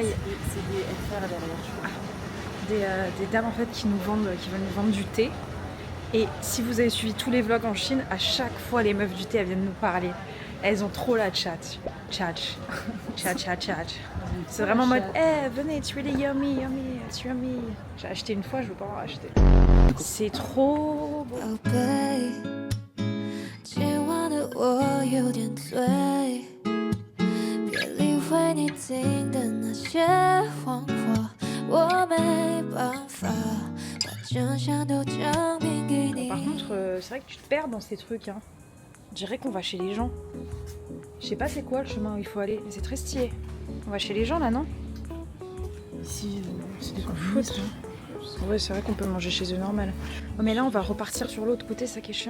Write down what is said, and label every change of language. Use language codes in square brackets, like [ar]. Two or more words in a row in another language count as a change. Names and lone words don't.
[fr] C'est des FR derrière. des dames en fait qui veulent nous vendre du thé. Et si vous avez suivi tous les vlogs en Chine, à chaque fois, les meufs du thé, elles viennent nous parler. Elles ont trop la chat. C'est vraiment en mode, venez, [en] it's really yummy, it's yummy. [fr] J'ai acheté une fois, je veux pas en racheter. C'est trop beau. [zh] 宝贝，今晚的我有点醉，别理会你听的那些谎话，我没办法把真相都证明给你。 [fr] Par contre, c'est vrai que tu te perds dans ces trucs. Hein. On dirait qu'on va chez les gens. Je sais pas c'est quoi le chemin où il faut aller, mais c'est très stylé. On va chez les gens là, non? Ici, c'est des Foot. Ouais, c'est vrai qu'on peut manger chez eux normal. Oh, mais là, on va repartir sur l'autre côté, ça qui est chiant.